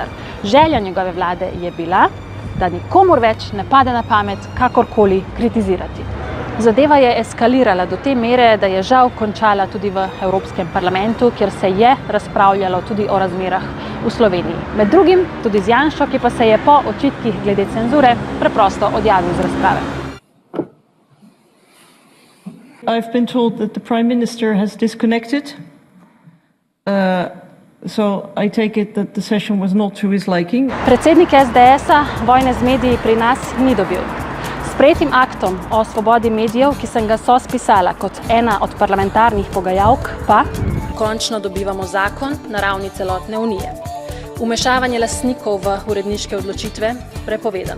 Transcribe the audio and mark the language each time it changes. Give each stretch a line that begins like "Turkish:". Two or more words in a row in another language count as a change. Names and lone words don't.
Slovenian: Želja njegove vlade je bila, da nikomur več ne pade na pamet kakorkoli kritizirati. Zadeva je eskalirala do te mere, da je žal končala tudi v Evropskem parlamentu, kjer se je razpravljalo tudi o razmerah v Sloveniji. Med drugim tudi z Janšo, ki pa se je po očitkih glede cenzure preprosto odjavil z razprave.
English: I've been told that the Prime Minister has disconnected, so I take it that the session was not to his liking.
Slovenian: Predsednik SDS-a vojne z mediji pri nas ni dobil. S sprejetim aktom o svobodi medijev, ki sem ga spisala kot ena od parlamentarnih pogajalk, pa končno dobivamo zakon na ravni celotne unije. Vmešavanje lastnikov v uredniške odločitve prepovedano.